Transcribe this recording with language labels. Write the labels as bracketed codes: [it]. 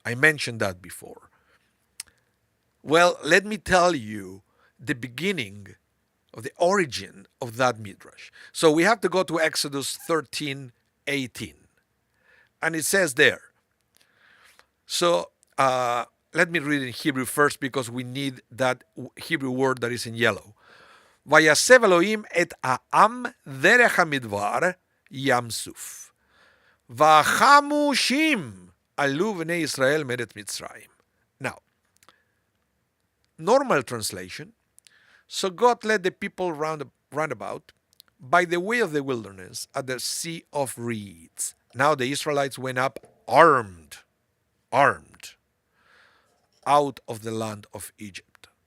[en] I mentioned that before. Well, let me tell you the beginning of the origin of that midrash. So we have to go to Exodus 13:18. And it says there, so let me read in Hebrew first because we need that Hebrew word that is in yellow. [he] ויסב אלוהים את העם דרך המדבר ים סוף. והחמושים עלו בני ישראל מארץ מצרים. [en] Now, normal translation. So God led the people round about by the way of the wilderness at the sea of reeds. Now the Israelites went up armed out of the land of Egypt.